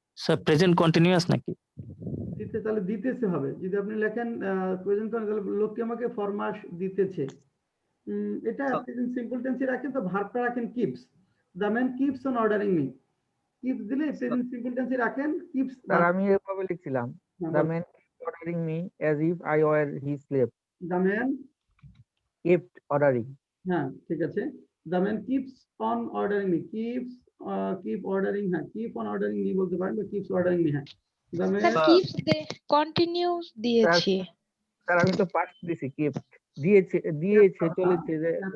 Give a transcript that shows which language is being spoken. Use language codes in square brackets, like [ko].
[bn] Sir present continuous নাকি? দিতে তাহলে দিতেছে হবে যদি আপনি লেখেন প্রেজেন্ট করেন তাহলে লোককে আমাকে ফর মাস দিতেছে এটা প্রেজেন্ট সিম্পল টেন্সে রাখেন তো ভার্বটা রাখেন [en] keeps the man keeps on ordering me keeps [bn] দিলে প্রেজেন্ট সিম্পল টেন্সে রাখেন কিপস স্যার আমি এভাবে লিখছিলাম [en] the man kept ordering me as if I were his slave. The man Kept ordering. [bn] হ্যাঁ ঠিক আছে [en] the man keeps on ordering me keeps keep ordering হ্যাঁ keep on ordering me [bn] বলতে পারেন বা [en] keeps ordering me হ্যাঁ the man [bn] sir keeps they continuous দিয়েছি sir আমি তো পাস্ট দিছি kept দিয়েছে চলেছে যে